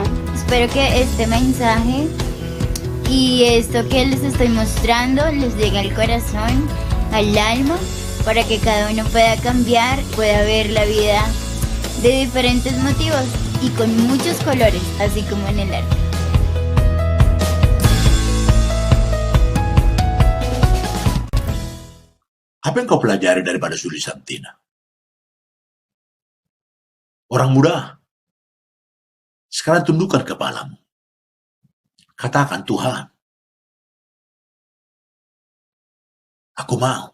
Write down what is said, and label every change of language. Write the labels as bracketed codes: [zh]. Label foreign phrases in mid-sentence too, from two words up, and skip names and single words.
[es] Espero que este mensaje y esto que les estoy mostrando les llegue al corazón, al alma, para que cada uno pueda cambiar, pueda ver la vida de diferentes motivos y con muchos colores, así como en el arte. [ms] Apa yang kau pelajari daripada Zuli Santina? Orang muda, sekarang tundukkan kepalamu. Katakan, Tuhan, aku mau.